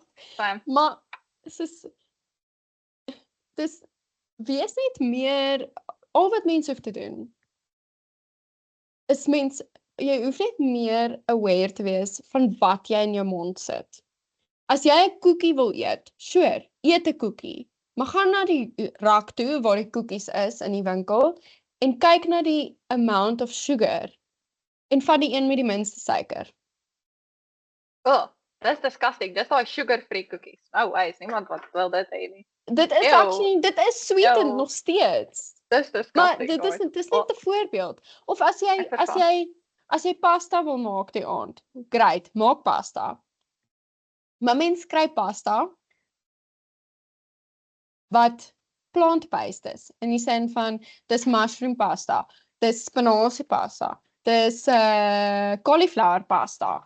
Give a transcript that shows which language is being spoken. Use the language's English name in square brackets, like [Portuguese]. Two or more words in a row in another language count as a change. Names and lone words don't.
[Afrikaans] Maar dis wees net meer, al wat mense hoef te doen, is jy hoef net meer aware te wees van wat jy in jou mond sit. As jy 'n koekie wil eet, sure, eet 'n koekie, maar gaan na die rak toe waar die koekies is in die winkel en kyk na die [English] amount of sugar [Afrikaans] en vat die een met die minste suiker. [English] Oh, that's disgusting. [Afrikaans] Dis daai [English] sugar-free cookies. No ways, [Afrikaans] niemand wat wil dit hê nie. Dit is actually, dit is sweetened Ew. nog steeds. Dis Maar disgusting. dit is daai. net 'n voorbeeld. Of as Ek verstaan. jy pasta wil maak die aand, great, maak pasta. Maar mens kry pasta wat plant-based is, in die sin van dis mushroom pasta, dis spinasie pasta, dis cauliflower pasta.